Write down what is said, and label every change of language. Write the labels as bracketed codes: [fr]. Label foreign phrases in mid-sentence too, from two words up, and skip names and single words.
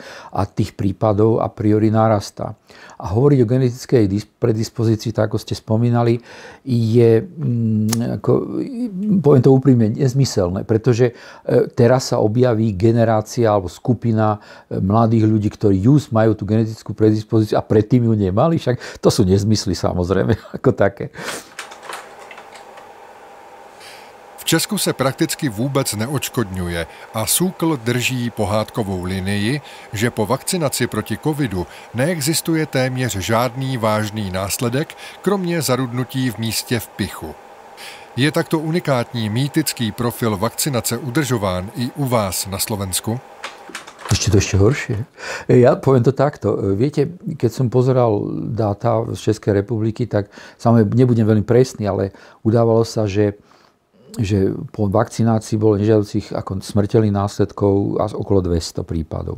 [sk] A tých prípadov a priori narastá. A hovoriť o genetickej predispozícii, tak ako ste spomínali, je, poviem to úprimne, nezmyselné. Pretože teraz sa objaví generácia alebo skupina mladých ľudí, ktorí majú tú genetickú predispozíciu a predtým ju nemali. Však to sú nezmysly samozrejme ako také. [cs] V Česku se prakticky vůbec neočkodňuje a SÚKL drží pohádkovou linii, že po vakcinaci proti covidu neexistuje téměř žádný vážný následek, kromě zarudnutí v místě v pichu. Je takto unikátní mýtický profil vakcinace udržován i u vás na Slovensku? [sk] Ešte horšie. Ja poviem to takto. Viete, keď som pozeral dáta z Českej republiky, tak samozrejme nebudem veľmi presný, ale udávalo sa, že po vakcinácii bolo nežiaducich ako smrteľných následkov až okolo 200 prípadov.